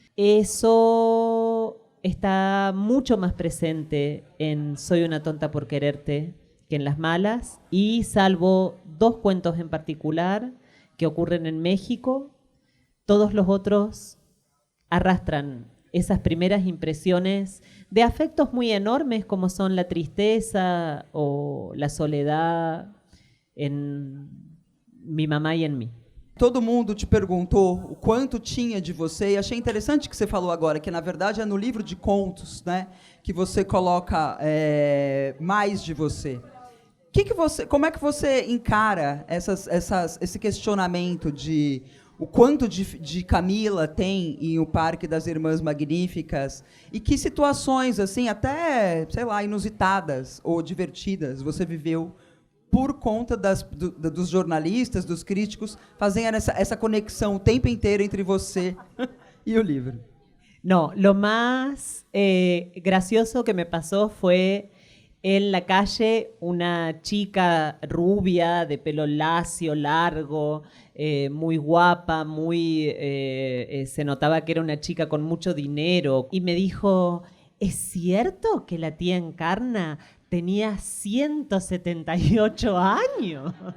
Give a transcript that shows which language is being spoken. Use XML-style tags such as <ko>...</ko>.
<es>Eso está mucho más presente en Soy una tonta por quererte que en Las Malas, y salvo 2 cuentos en particular que ocurren en México, todos los otros arrastran esas primeras impresiones de afectos muy enormes como son la tristeza o la soledad en mi mamá</es> <pt>e em mim. Todo mundo te perguntou o quanto tinha de você, e achei interessante que você falou agora, que na verdade é no livro de contos, né, que você coloca mais de você. Como é que você encara esse questionamento de o quanto de Camila tem em O Parque das Irmãs Magníficas e que situações, assim, até, sei lá, inusitadas ou divertidas você viveu por conta dos jornalistas, dos críticos, fazendo essa conexão o tempo inteiro entre você</pt> <es>y el libro? No, lo más gracioso que me pasó fue en la calle una chica rubia, de pelo lacio, largo, muy guapa, se notaba que era una chica con mucho dinero, y me dijo, ¿es cierto que la tía Encarna tenía 178 años?</es>